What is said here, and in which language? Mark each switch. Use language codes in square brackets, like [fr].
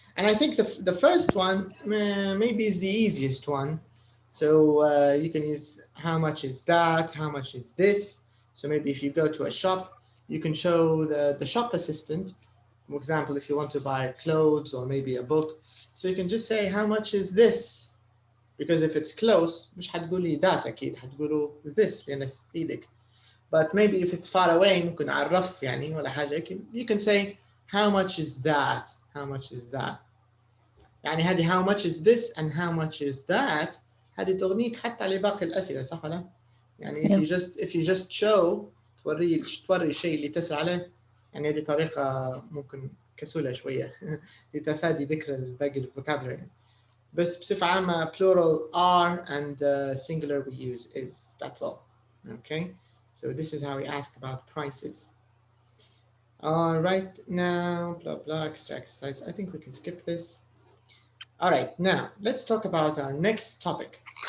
[en] And I think the first one maybe is the easiest one. So you can use how much is that, how much is this. So maybe if you go to a shop, you can show the shop assistant, for example, if you want to buy clothes or maybe a book. So you can just say, how much is this? Because if it's close, [ar] مش حتقولي that أكيد حتقولوا this لأنه في إيدك. [en] But maybe if it's far away [ar] ممكن أعرف يعني ولا حاجة. [en] You can say how much is that? How much is that? [ar] يعني هذه [en] how much is this and how much is that [ar] هذه تغنيك حتى لباقي الأسئلة صح ولا؟ يعني [en] if you just show [ar] توري الشيء اللي تسأل عليه يعني هذه طريقة ممكن كسولة شوية لتفادي ذكر الباقي الفوكابلري. بس بصفة عامة [en] plural are and singular we use is. That's all. Okay. So this is how we ask about prices. All right. Now blah blah extra exercise. I think we can skip this. All right. Now let's talk about our next topic.